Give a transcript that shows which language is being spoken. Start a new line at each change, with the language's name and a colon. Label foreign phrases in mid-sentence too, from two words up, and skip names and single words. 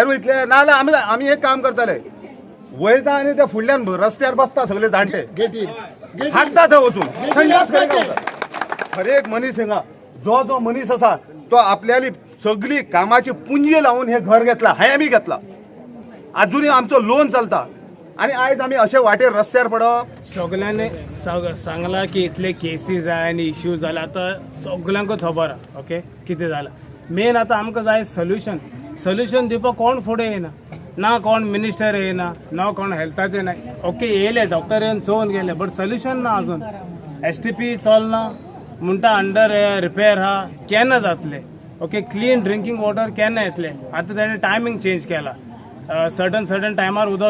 Konkani: वयतले नाल्यार आमी एक काम करतले वयता आनी ते फुडल्यान रस्त्यार बसता सगळे जाणटे हाकता थंय वचून हर एक मनीस हिंगा जो मनीस आसा तो आपल्याली सगळी कामाची पुंजी लावून हे घर घेतला हाय
Marathi: आम्ही घेतला अजूनही आमचं लोन
Konkani: चलता आणि आज आम्ही असे वाटेर रस्त्यार पडप सगळ्यांनी सांगला की इतले केसीस आहे आणि इश्यू जाला आता सगळ्यांक खबर आहे ओके किती झालं मेन आता आमकां जाय सोल्युशन दिवपाक कोण फुडें येना ना कोण मिनिस्टर येना ना कोण हेल्थाचे ना ओके येयले डॉक्टर येवन चोवन गेले बट सोल्युशन ना अजून STP चलना म्हणटा
English: under repair
Konkani: हा केन्ना जातले ओके
English: clean drinking water
Konkani: केन्ना येतले आता ताणें
English: timing change
Konkani: केला सर्टन टायमार उदक